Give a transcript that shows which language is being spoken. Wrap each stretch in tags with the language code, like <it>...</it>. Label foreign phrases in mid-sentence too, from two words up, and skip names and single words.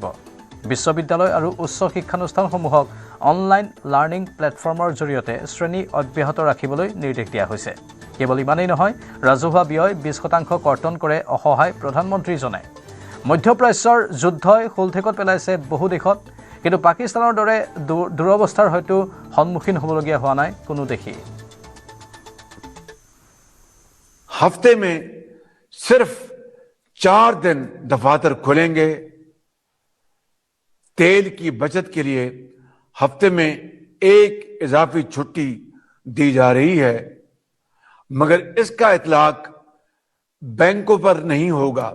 <as>বিশ্ববিদ্যালয় আৰু উচ্চ শিক্ষানুষ্ঠানসমূহক</as> <en>online learning platform</en> <as>জৰিয়তে শ্ৰেণী অব্যাহত ৰাখিবলৈ নিৰ্দেশ দিয়া হৈছে। কেৱল ইমানেই নহয়, ৰাজহুৱা ব্যয় 20% কৰ্তন কৰে অসহায় প্ৰধানমন্ত্ৰীজনে। মধ্যপ্ৰাচ্যৰ যুদ্ধই শোলঠেকত পেলাইছে বহু দেশত, কিন্তু পাকিস্তানৰ দৰে দুৰৱস্থাৰ হয়তো সন্মুখীন হ'বলগীয়া হোৱা নাই কোনো দেশেই।</as> <ur>ہفتے میں صرف 4 دن دفاتر کھلیں گے. تیل کی بچت کے لیے ہفتے میں 1 اضافی چھٹی دی جا رہی ہے، مگر اس کا اطلاق بینکوں پر نہیں ہوگا.</ur>